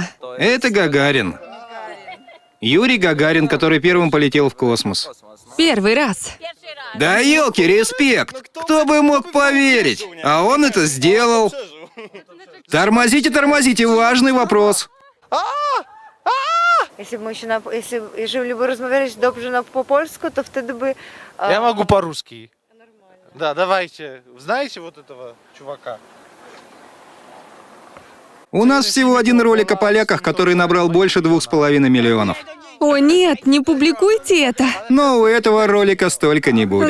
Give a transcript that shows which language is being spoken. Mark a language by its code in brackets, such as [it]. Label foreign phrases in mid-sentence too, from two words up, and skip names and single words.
[ru] Это Гагарин. Юрий Гагарин, который первым полетел в космос. Первый раз. Да елки, респект! Кто бы мог поверить? А он это сделал. Тормозите, важный вопрос. [pl] Jeżeli by rozmawiać dobrze po polsku, to wtedy by... [ru] Я могу по-русски. Да, давайте. Знаете вот этого чувака? У нас всего один ролик о поляках, который набрал больше 2,5 миллионов. О нет, не публикуйте это. Но у этого ролика столько не будет.